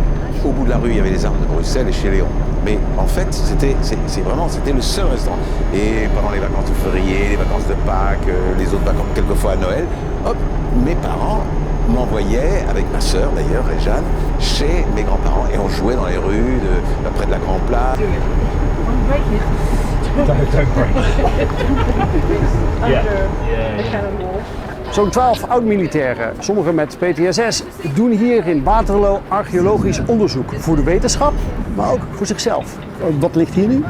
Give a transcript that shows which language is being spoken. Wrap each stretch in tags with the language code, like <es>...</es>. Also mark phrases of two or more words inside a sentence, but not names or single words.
<fr>Au bout de la rue, il y avait les Armes de Bruxelles et chez Léon. Mais en fait, c'était le seul restaurant. Et pendant les vacances de février, les vacances de Pâques, les autres vacances, quelquefois à Noël, hop, mes parents m'envoyaient, avec ma sœur d'ailleurs, Réjeanne, chez mes grands-parents. Et on jouait dans les rues, près de la Grande Place.</fr> <nl>Zo'n 12 oud-militairen, sommigen met PTSS, doen hier in Waterloo archeologisch onderzoek. Voor de wetenschap, maar ook voor zichzelf. Wat ligt hier nu?</nl>